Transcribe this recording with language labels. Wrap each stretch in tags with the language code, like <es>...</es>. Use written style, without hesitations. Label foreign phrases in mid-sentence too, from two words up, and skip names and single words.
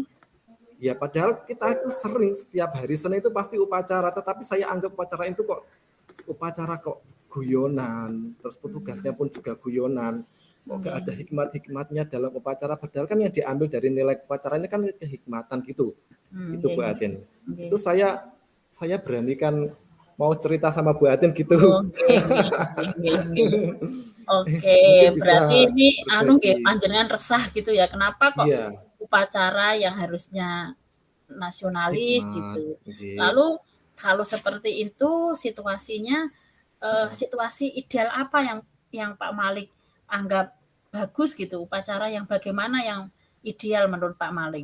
<id>Ya padahal kita itu sering setiap hari Senin itu pasti upacara, tetapi saya anggap upacara kok guyonan, terus petugasnya pun juga guyonan, kok gak Nggih. ada hikmat-hikmatnya dalam upacara, padahal kan yang diambil dari nilai upacara ini kan kehikmatan gitu, itu Nggih Bu nggih. Atin. Nggih. Itu saya beranikan mau cerita sama Bu Atin gitu. Oh, nggih nggih nggih nggih nggih. Oke, Mungkin berarti bisa ini nggih, berbagi. panjenengan resah gitu ya, kenapa kok Iya, upacara yang harusnya nasionalis hikmat, gitu. nggih. Lalu kalau seperti itu situasinya, situasi ideal apa yang Pak Malik anggap bagus gitu, upacara yang bagaimana yang ideal menurut Pak Malik?</id>